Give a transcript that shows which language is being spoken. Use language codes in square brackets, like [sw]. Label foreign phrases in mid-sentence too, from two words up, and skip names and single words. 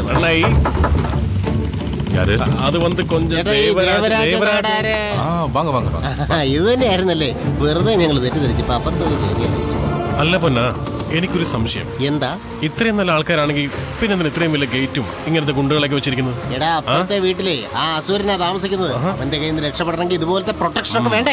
[ta] அண்ணாய் யாரு? அது வந்து கொஞ்சம் வாங்க வாங்க வாங்க. [ml] ഇത് തന്നെയായിരുന്നല്ലേ, വെറുതെ ഞങ്ങൾ തെറ്റിദ്ധരിച്ചപ്പോ അപ്പുറത്തോട്ട് കയറിയാലോ. അല്ല പൊന്നാ, എനിക്കൊരു സംശയം. എന്താ? ഇത്രയും നല്ല ആൾക്കാരാണെങ്കിൽ പിന്നെ എന്തിനാ ഇത്രയും വലിയ ഗേറ്റും ഇങ്ങനത്തെ ഗുണ്ടുകളൊക്കെ വെച്ചിരിക്കുന്നത്? എടാ, അപ്പുറത്തെ വീട്ടിലെ ആ അസുരനാ താമസിക്കുന്നത്. അവന്റെ കയ്യിൽ നിന്ന് രക്ഷപ്പെടണമെങ്കിൽ ഇതുപോലത്തെ പ്രൊട്ടക്ഷൻ ഒക്കെ വേണ്ടേ?